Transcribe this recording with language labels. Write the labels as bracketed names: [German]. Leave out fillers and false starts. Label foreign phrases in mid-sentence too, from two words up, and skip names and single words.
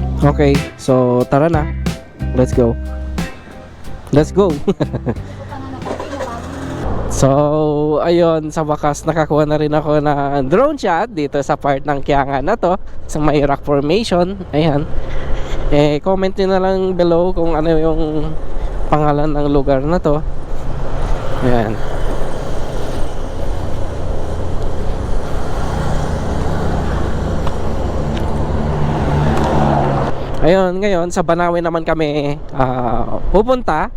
[English] Okay, so [Filipino] tara na. [English] Let's go. Let's go. So, [Filipino] ayun, sa wakas nakakuha na rin ako ng [English] drone shot [Filipino] dito sa part ng Kiangan na to, sa may rock formation. Ayan. Comment nyo na lang below kung ano yung pangalan ng lugar na to. Ayan. Ayun, ngayon sa Banawe naman kami pupunta.